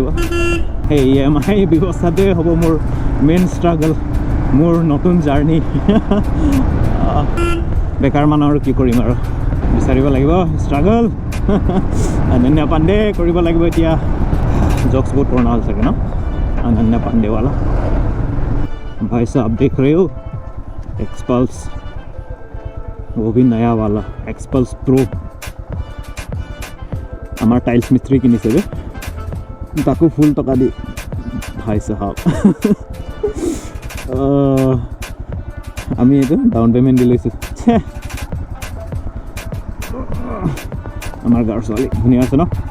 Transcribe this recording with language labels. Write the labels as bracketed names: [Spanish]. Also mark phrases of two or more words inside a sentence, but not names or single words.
[Assamese] সেই EMI ব্যৱস্থাটোৱে হ'ব মোৰ [English] main struggle, [Assamese] মোৰ নতুন জাৰ্ণি। বেকাৰ মানুহ আৰু কি কৰিম আৰু, বিচাৰিব লাগিব ষ্ট্ৰাগল। অনন্যা পাণ্ডে কৰিব লাগিব এতিয়া। জকছ বহুত পুৰণা হ'ল চাগে ন, অনন্যা পাণ্ডেৱালা। [Hindi] भाई साहब देख रहे हो, एक्सपल्स, वो भी नया वाला एक्सपल्स प्रो। [Assamese] আমাৰ টাইলছ মিস্ত্ৰী কিনিছে বে, তাকো ফুল টকা দি। [Hindi] भाई साहब, [Assamese] আমি এইটো [English] down payment [Assamese] দি লৈছোঁ। আমাৰ গাঁৱৰ ছোৱালী ধুনীয়া আছে ন।